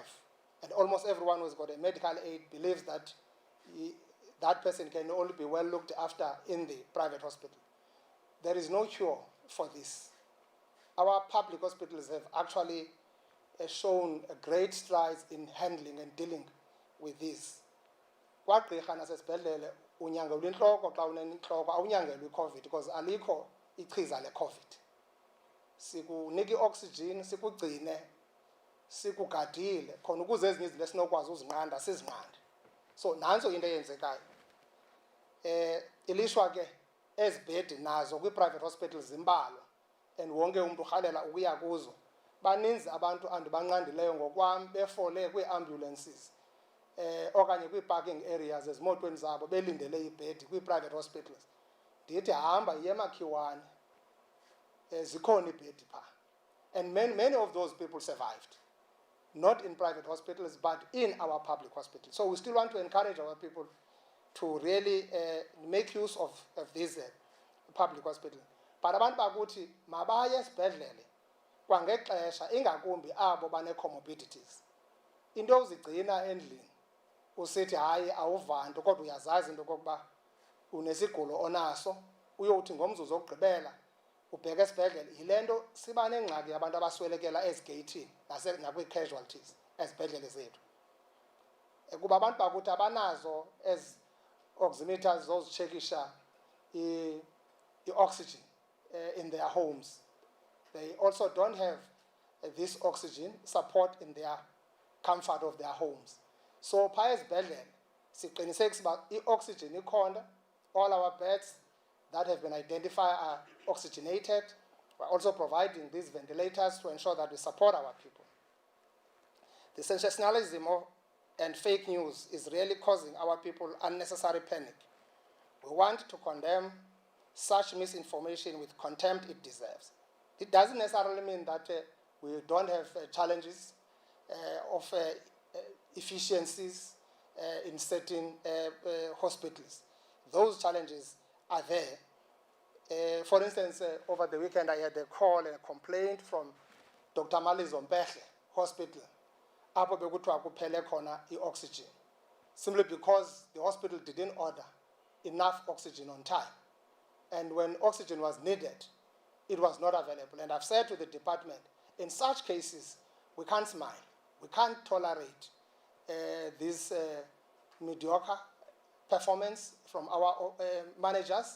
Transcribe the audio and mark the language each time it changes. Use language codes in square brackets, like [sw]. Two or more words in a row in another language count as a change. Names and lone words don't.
[en] And almost everyone who's got a medical aid believes that that person can only be well looked after in the private hospital. There is no cure for this. Our public hospitals have actually shown a great strides in handling and dealing with this. [xh] Kwagqirha nasesibhedlele unyangelwa intloko xa unentloko awunyangelwa i-COVID because alikho ichiza le-COVID. Sikunika i-oxygen, sikugcine, sikugadile khona ukuze ezinye izinto esinokwazi uzinqanda sizinqande. So nanso into eyenzekayo. Ilishwa ke ezibhedi nazo kwi- [en] private hospitals [xh] zimbalwa and wonke umuntu urhalela ukuya kuzo. Baninzi abantu andibanqandileyo ngokwam befole kwii-ambulances okanye kwii- [en] parking areas [xh] ezimotweni zabo belindele ibhedi kwii- [en] private hospitals. [xh] Ndithi hamba yiye emakhiwane, zikhona ibhedi phaa. [en] And many of those people survived. not in private hospitals, but in our public hospitals. So we still want to encourage our people to really make use of these public hospitals. [xh] But abantu bakuthi mabaye esibhedlele kwangexesha ingakumbi abo bane-comorbidities. Into uzigcina endlini usithi hayi awuvanto kodwa uyazazi into okokuba unesigulo onaso uyothi ngomzuzu wokugqibela ubheke esibhedlele. Yile nto siba nengxaki yabantu abaswelekela ezigeyithini nakwii-casualties ezibhedlele zethu. Kuba abantu bakuthi abanazo ezi oximeters zozitshekisha i-oxygen [en] in their homes. They also don't have this oxygen support in their comfort of their homes. [xh] So phaya ezibhedlele siqinisekisa uba i-oxygen ikhona. [en] All our beds that have been identified are oxygenated. We're also providing these ventilators to ensure that we support our people. The sensationalism and fake news is really causing our people unnecessary panic. We want to condemn such misinformation with contempt it deserves. It doesn't necessarily mean that we don't have challenges of efficiencies in certain hospitals. Those challenges are there. For instance, over the weekend I had a call and a complaint from Dr. Malizompehle Hospital, [xh] apho bekuthiwa kuphele khona [en] i-oxygen, simply because the hospital didn't order enough oxygen on time. And when oxygen was needed, it was not available. And I've said to the department, in such cases, we can't smile. We can't tolerate this mediocre performance from our managers.